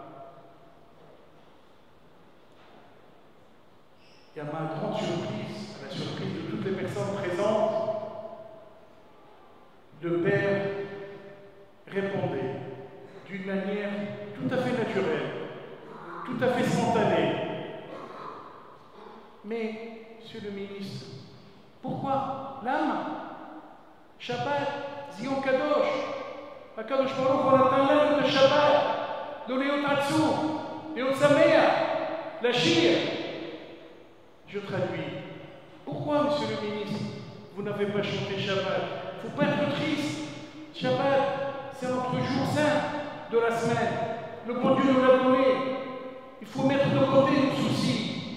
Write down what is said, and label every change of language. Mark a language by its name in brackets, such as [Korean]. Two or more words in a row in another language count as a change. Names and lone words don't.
[French] Et à ma grande surprise, à la surprise de toutes les personnes présentes, le père répondait d'une manière tout à fait naturelle, tout à fait spontanée. Mais, monsieur le ministre, pourquoi l'âme? [Hebrew] שבת, ציון קדוש, הקדוש ברוך הוא נתן לנו את שבת, לא להיות עצוב, להיות שמח, לשיר. [French] Je traduis. Pourquoi, monsieur le ministre, vous n'avez pas chanté Shabbat? Il ne faut pas être triste. Shabbat, c'est notre jour saint de la semaine. Le bon Dieu nous l'a donné. Il faut mettre de côté nos soucis.